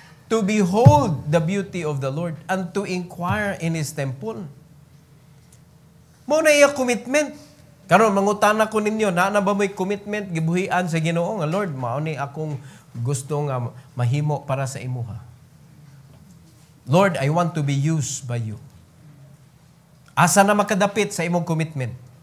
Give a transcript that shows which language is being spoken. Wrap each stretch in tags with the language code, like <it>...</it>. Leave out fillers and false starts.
<en>To behold the beauty of the Lord and to inquire in His temple.</en> <ceb>Mo na iya commitment. Karon mangutana ko ninyo, na ba may commitment gibuhian sa Ginoo nga Lord, mao ni akong gusto nga mahimo para sa imuha.</ceb> <en>Lord, I want to be used by you.</en> <ceb>Asa na makadapit sa imong commitment?</ceb>